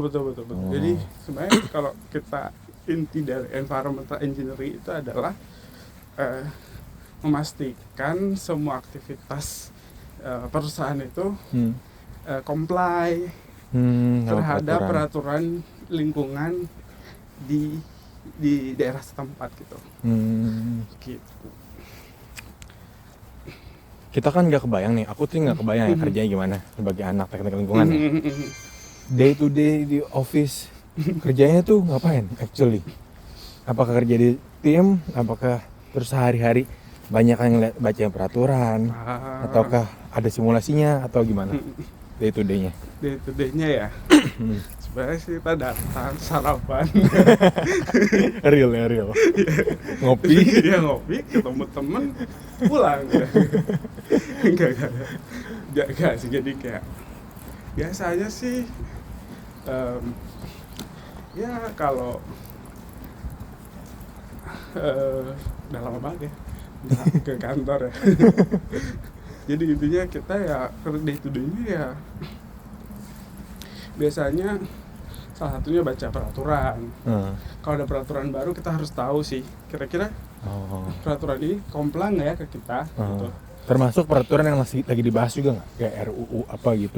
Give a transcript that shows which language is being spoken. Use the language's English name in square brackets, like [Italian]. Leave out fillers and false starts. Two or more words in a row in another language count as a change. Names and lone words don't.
[Indonesian] Jadi sebenarnya kalau kita inti dari [English] environmental engineering [Indonesian] itu adalah memastikan semua aktivitas perusahaan itu comply terhadap peraturan lingkungan di daerah setempat gitu. Gitu. Kita kan nggak kebayang nih, aku tuh nggak kebayang ya kerjanya gimana sebagai anak teknik lingkungan ya. [English] Day to day [Indonesian] di office kerjanya tuh ngapain actually? Apakah kerja di tim, apakah terus sehari-hari banyak yang baca peraturan, ataukah ada simulasinya atau gimana [English] day to day- [Indonesian] nya? [English] Day to day- [Indonesian] nya ya. Sebenarnya sih kita datang sarapan. real. Ngopi. Iya, ngopi, ketemu temen, pulang. Enggak sih, jadi kayak biasanya sih ya kalau udah lama banget ya ke kantor ya. Jadi intinya kita ya [English] day to day- [Indonesian] nya ya biasanya salah satunya baca peraturan. Kalau ada peraturan baru kita harus tahu sih kira-kira peraturan ini komplang nggak ya ke kita. Gitu. Termasuk peraturan yang masih lagi dibahas juga nggak? Kayak RUU apa gitu?